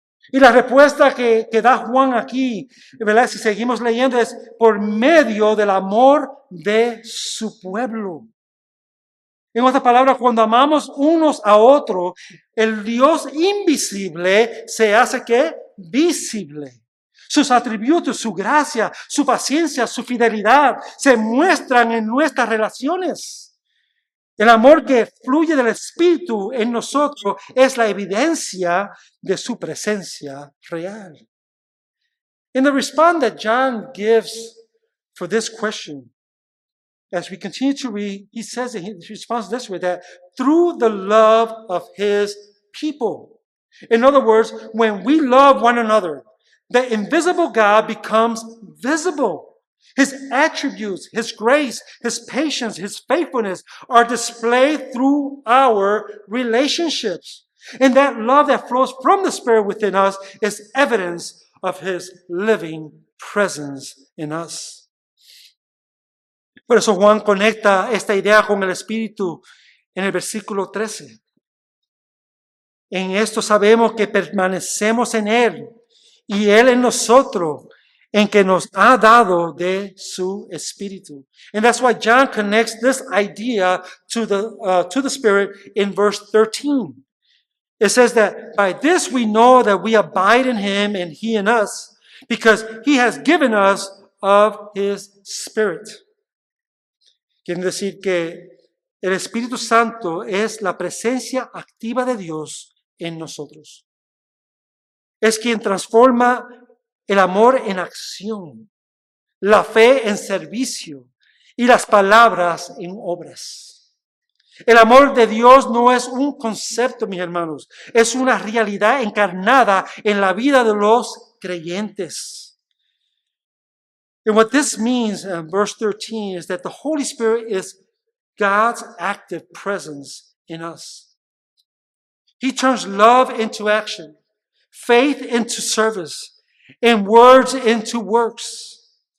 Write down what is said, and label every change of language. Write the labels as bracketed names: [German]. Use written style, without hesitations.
[Spanish] Y la respuesta que da Juan aquí, ¿verdad? Si seguimos leyendo, es por medio del amor de su pueblo. En otras palabras, cuando amamos unos a otros, el Dios invisible se hace ¿qué? Visible. Sus atributos, su gracia, su paciencia, su fidelidad se muestran en nuestras relaciones. El amor que fluye del Espíritu en nosotros es la evidencia de su presencia real. [English] In the response that John gives for this question, as we continue to read, he says in his response this way, that through the love of his people. In other words, when we love one another, the invisible God becomes visible. His attributes, his grace, his patience, his faithfulness are displayed through our relationships. And that love that flows from the Spirit within us is evidence of his living presence in us. [Spanish] Por eso Juan conecta esta idea con el Espíritu en el versículo 13. En esto sabemos que permanecemos en Él y Él en nosotros, en que nos ha dado de su Espíritu. [English] And that's why John connects this idea to the Spirit in verse 13. It says that by this we know that we abide in Him and He in us, because He has given us of His Spirit. [Spanish] Quiere decir que el Espíritu Santo es la presencia activa de Dios en nosotros. Es quien transforma el amor en acción, la fe en servicio y las palabras en obras. El amor de Dios no es un concepto, mis hermanos, es una realidad encarnada en la vida de los creyentes. [English] And what this means in verse 13 is that the Holy Spirit is God's active presence in us. He turns love into action, faith into service, and words into works.